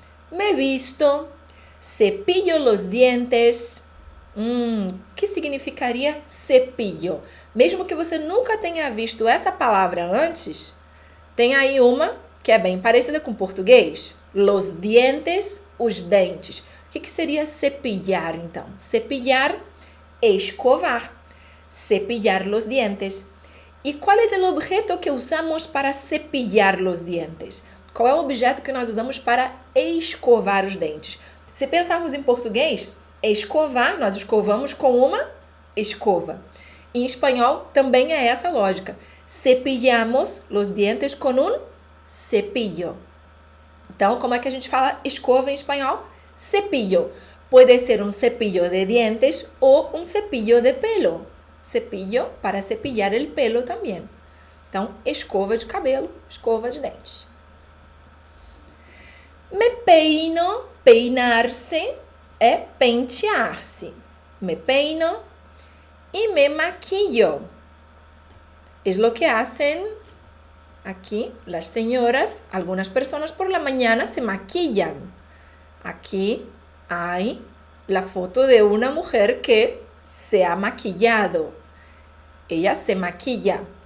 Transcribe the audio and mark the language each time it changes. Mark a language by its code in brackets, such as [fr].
[es] Me visto, cepillo los dientes. [pt] Que significaria cepillo? Mesmo que você nunca tenha visto essa palavra antes, tem aí uma que é bem parecida com português. [es] Los dientes, [pt] os dentes. O que seria cepillar, então? [es] Cepillar, escovar. Cepillar los dientes. [pt] E qual é o objeto que usamos para [es] cepillar los dientes? [pt] Qual é o objeto que nós usamos para escovar os dentes? Se pensarmos em português, escovar, nós escovamos com uma escova. Em espanhol, também é essa lógica. [es] Cepillamos los dientes con un cepillo. [pt] Então, como é que a gente fala escova em espanhol? [es] Cepillo. [pt] Pode ser um [es] cepillo de dientes [pt] ou um [es] cepillo de pelo. Cepillo para cepillar el pelo [pt] também. Então, escova de cabelo, escova de dentes. [es] Me peino, [pt] peinar-se é pentear-se. [es] Me peino e me maquillo. Es lo que hacen aquí las señoras. Algunas personas por la mañana se maquillan. Aquí hay la foto de una mujer que se ha maquillado. Ella se maquilla.